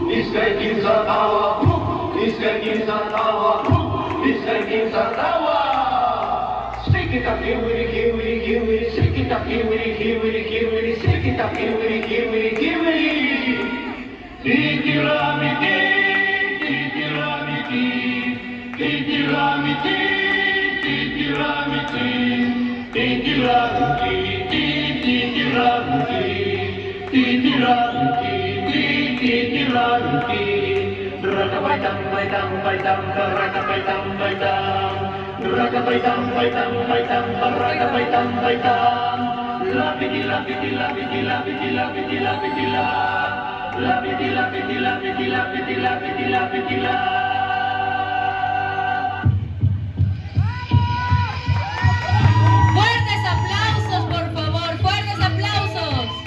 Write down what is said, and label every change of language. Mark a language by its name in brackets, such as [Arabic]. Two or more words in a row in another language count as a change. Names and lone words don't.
[English] Iskaikinsa tawa, iskaikinsa tawa, iskaikinsa tawa. Shake it up, kiwiri, kiwiri, kiwiri, shake it up, kiwiri, kiwiri, kiwiri, shake it up, kiwiri, kiwiri, kiwiri. Titiramiti, titiramiti, titiramiti, titiramiti, titiramiti, titiramiti, titiramiti, titiramiti. Rakapaitam, paitam, paitam, rakapaitam, paitam. Rakapaitam, paitam, paitam, rakapaitam, paitam. Lapidi, lapidi, lapidi, lapidi, lapidi, lapidi, la. Lapidi, lapidi, lapidi, lapidi, lapidi, lapidi, la. [Spanish] Fuertes aplausos, por favor, fuertes aplausos.